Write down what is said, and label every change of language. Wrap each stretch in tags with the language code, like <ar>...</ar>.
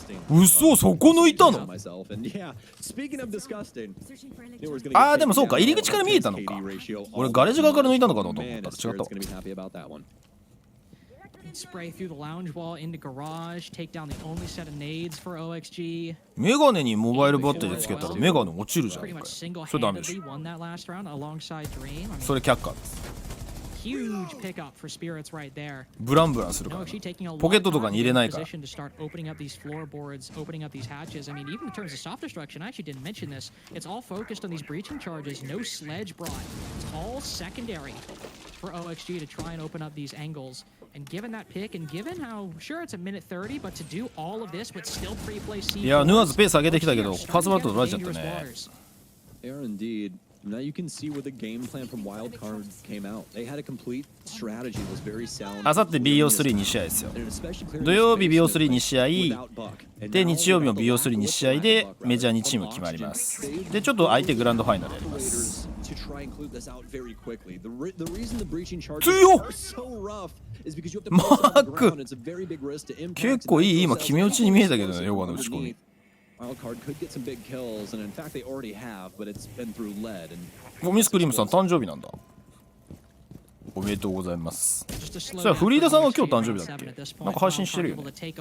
<ja>嘘、そこ抜いたの？あーでもそうか、入り口から見えたのか。俺ガレージ側から抜いたのかなと思ったら違ったわ。</ja> <en>Spray through the lounge wall into garage, take down the only set of nades for OXG.</en> <ja>メガネにモバイルバッテリーつけたらメガネ落ちるじゃん。それダメでしょ。それ却下です。</ja> <en>Huge pickup for Spirits right there.</en> <ja>ブランブランするから。ポケットとかに入れないから。</ja> <en>To start opening up these floorboards, opening up these hatches. I mean, even in terms of soft destruction, I actually didn't mention this. It's all focused on these breaching charges. No sledge brought. It's all secondary for OXG to try and open up these angles. And given that pick, and given how sure it's a minute 30, but to do all of this with still pre-play C4.</en> <ja>いや、ヌアーズペース上げてきたけど、パスバット取られちゃったね。</ja> <en>They are indeed. Now you can see where the game plan from Wildcard came out. They had a complete strategy that was very sound.</en> <ja>あさって BO3 2試合ですよ。土曜日 BO3 2試合で、日曜日も BO3 2試合でメジャー2チーム決まります。で、ちょっと相手グランドファイナルやります。強っ！マーク結構いい今決め打ちに見えたけどね、ヨガの打ち込み。</ja> <en>Wildcard could get some big kills, and in fact they already have, but it's been through lead.</en> <ja>ミスクリームさん誕生日なんだ。おめでとうございます。それはフリーダさんは今日誕生日だっけ？なんか配信してるよね。</ja>